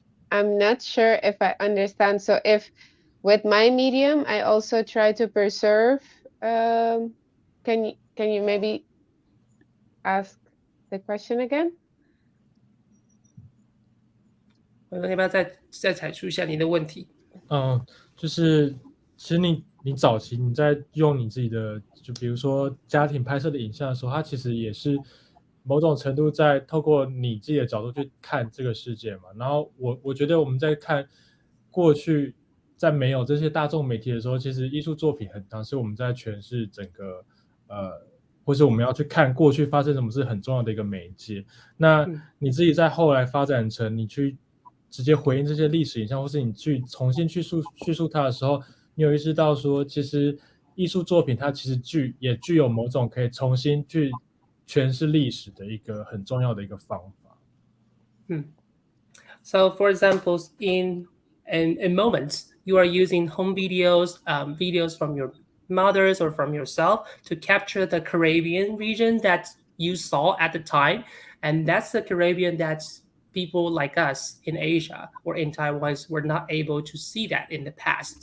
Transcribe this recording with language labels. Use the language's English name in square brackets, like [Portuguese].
[English] I'm not sure if I understand. So if with my medium, I also try to preserve, can you maybe ask the question again? [Chinese] 要不要再阐述一下你的问题？就是其实你早期你在用你自己的，就比如说家庭拍摄的影像的时候，它其实也是某种程度在透过你自己的角度去看这个世界嘛。然后我觉得我们在看过去在没有这些大众媒体的时候，其实艺术作品很常是我们在诠释整个或是我们要去看过去发生什么事很重要的一个媒介。那你自己在后来发展成你去直接回应这些历史影像，或是你去重新去叙述它的时候，你有意识到说其实艺术作品它其实也具有某种可以重新去诠释历史的一个很重要的一个方法。 [English] So for example, in moments, you are using home videos, videos from your mothers or from yourself to capture the Caribbean region that you saw at the time. And that's the Caribbean that people like us in Asia or in Taiwan were not able to see that in the past.